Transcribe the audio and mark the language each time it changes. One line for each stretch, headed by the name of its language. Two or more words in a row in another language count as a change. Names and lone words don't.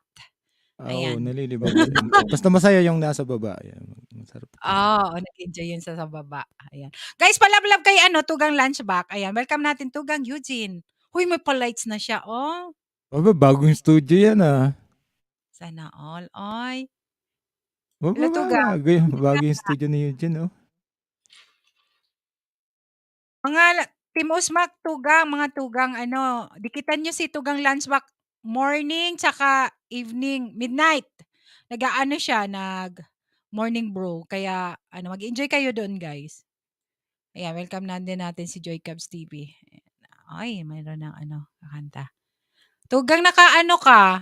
Filipino: Oo, nalilibang. Basta masaya yung nasa baba. Ayan, masarap. Nag-enjoy yun sa baba. Ayan. Guys, palablab kay Tugang Lunchbox. Ayan, welcome natin Tugang Eugene. Huy, may pa-lights na siya, oh. Bagong studio yan, Sana all, oy. Bagong studio ni Eugene, oh. Mga Team Usmak, Tugang, mga Tugang, dikitan nyo si Tugang Lunchbox morning, tsaka evening, midnight. Siya,
English: morning brew.
Filipino: Kaya, mag-enjoy kayo doon, guys. Ayan, welcome natin si Joy Cubs TV. Ay, mayroon ng kakanta. Tugang ka?